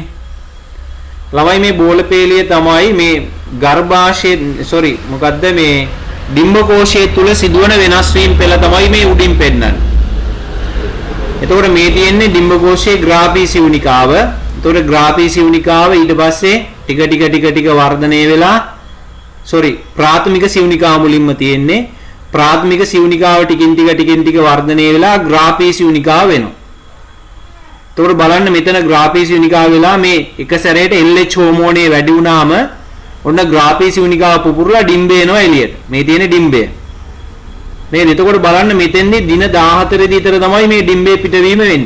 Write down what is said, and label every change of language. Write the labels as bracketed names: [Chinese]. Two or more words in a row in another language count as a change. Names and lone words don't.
[Sinhala] ළමයි මේ බෝල පේලිය තමයි මේ ගර්භාෂයේ මොකද්ද මේ ඩිම්බකෝෂයේ තුල සිදුවන වෙනස් වීම පෙළ තමයි මේ උඩින් පෙන්නන්නේ. එතකොට මේ තියෙන්නේ ඩිම්බකෝෂයේ ග්‍රාෆී සිවුනිකාව. එතකොට ග්‍රාෆී සිවුනිකාව ඊට පස්සේ ටික වර්ධනය වෙලා ප්‍රාථමික සිවුනිකාව මුලින්ම තියෙන්නේ. ප්‍රාථමික සිවුනිකාව ටිකින් ටික වර්ධනය වෙලා ග්‍රාෆී සිවුනිකාව වෙනවා. එතකොට බලන්න මෙතන ග්‍රාෆී සිවුනිකාව වෙලා මේ එක සැරේට LH හෝමෝනේ වැඩි වුණාම ඔන්න ග්‍රාෆී සිවුනිකාව පුපුරලා ඩිම්බේ එනවා එළියට. මේ තියෙන ඩිම්බය. නේද? එතකොට බලන්න මෙතෙන්දී දින 14 දී විතර තමයි මේ ඩිම්බේ පිටවීම වෙන්නේ.